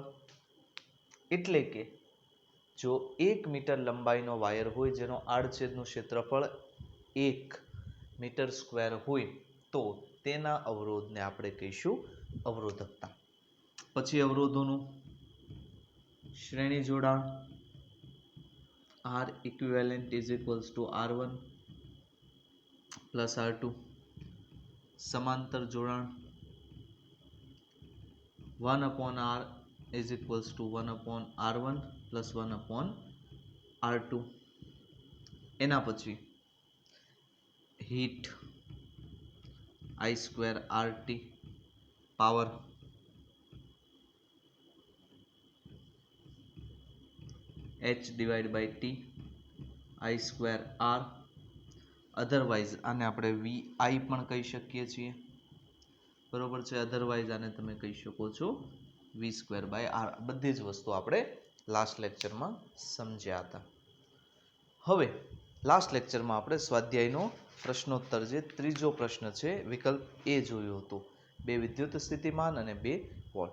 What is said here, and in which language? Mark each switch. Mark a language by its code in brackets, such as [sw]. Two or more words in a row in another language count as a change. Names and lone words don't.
[gu] એટલે કે જો 1 મીટર લંબાઈનો વાયર હોય જેનો આડછેદનું ક્ષેત્રફળ 1 [en] meter square [gu] હોય તો તેના અવરોધને આપણે કહીશું અવરોધકતા. પછી અવરોધોનું શ્રેણી જોડાણ [en] R equivalent is equals to R1 plus R2. [gu] સમાંતર જોડાણ [en] 1 upon R is equals to 1 upon R1 plus 1 upon R2. [gu] એના પછી [en] હીટ I square RT, પાવર H divided by T, I square R. [gu] અધરવાઇઝ આને આપણે VI પણ કહી શકીએ છીએ, બરોબર છે. અધરવાઇઝ આને તમે કહી શકો છો [en] V square by R. [gu] બધી જ વસ્તુ આપણે [en] last lecture [gu] સમજ્યા હતા. હવે [en] last lecture [gu] આપણે સ્વાધ્યાયનો પ્રશ્નોત્તર જે ત્રીજો પ્રશ્ન છે વિકલ્પ એ જોયું હતું, 2 વિદ્યુત સ્થિતિમાન અને 2 વોલ્ટ.